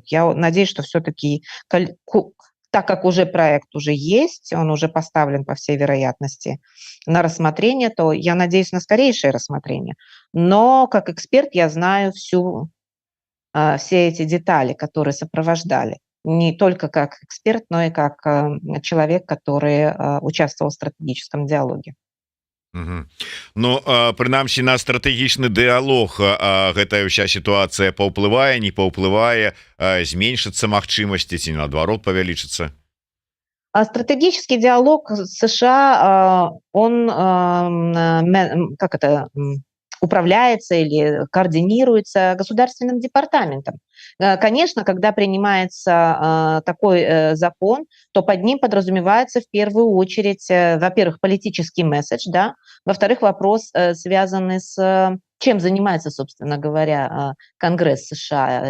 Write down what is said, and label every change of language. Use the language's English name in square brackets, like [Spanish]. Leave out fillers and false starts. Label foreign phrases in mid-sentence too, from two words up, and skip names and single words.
[Russian] Я надеюсь, что все-таки, так как уже проект уже есть, он уже поставлен, по всей вероятности, на рассмотрение, то я надеюсь на скорейшее рассмотрение. Но как эксперт я знаю все эти детали, которые сопровождали. Не только как эксперт, но и как человек, который участвовал в стратегическом диалоге. [Belarusian] Ну прынамсі на стратэгічны дыялог гэтая ўся сітуацыя паўплывае, не паўплывае, зменшыцца магчымасці ці наадварот павялічыцца. [Russian] Стратегический диалог с США, он управляется или координируется государственным департаментом. Конечно, когда принимается такой закон, то под ним подразумевается в первую очередь, во-первых, политический месседж, да, во-вторых, вопрос, связанный с чем занимается, собственно говоря, Конгресс США.